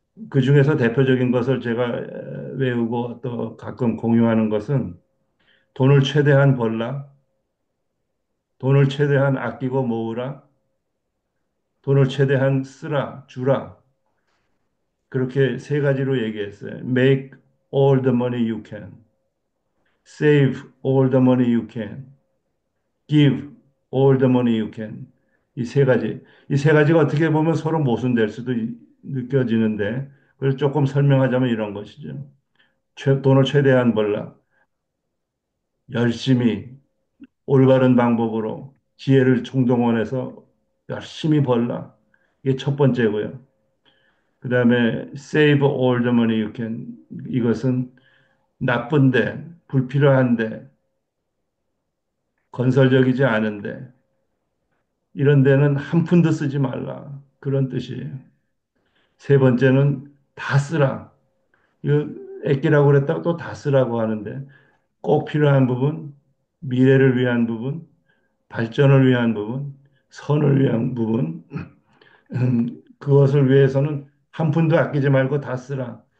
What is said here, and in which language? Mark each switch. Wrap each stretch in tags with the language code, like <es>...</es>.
<ko>그 중에서 대표적인 것을 제가 외우고 또 가끔 공유하는 것은 돈을 최대한 벌라, 돈을 최대한 아끼고 모으라, 돈을 최대한 쓰라, 주라. 그렇게 세 가지로 얘기했어요.</ko> <en>Make all the money you can. Save all the money you can. Give all the money you can.</en> <ko>이 세 가지. 이 세 가지가 어떻게 보면 서로 모순될 수도 느껴지는데, 그래서 조금 설명하자면 이런 것이죠. 돈을 최대한 벌라. 열심히 올바른 방법으로 지혜를 총동원해서 열심히 벌라. 이게 첫 번째고요. 그 다음에</ko> <en>save all the money you can.</en> <ko>이것은 나쁜데, 불필요한데, 건설적이지 않은데, 이런 데는 한 푼도 쓰지 말라. 그런 뜻이에요. 세 번째는 다 쓰라. 이거 아끼라고 그랬다가 또 다 쓰라고 하는데 꼭 필요한 부분, 미래를 위한 부분, 발전을 위한 부분, 선을 위한 부분, 그것을 위해서는 한 푼도 아끼지 말고 다 쓰라.</ko>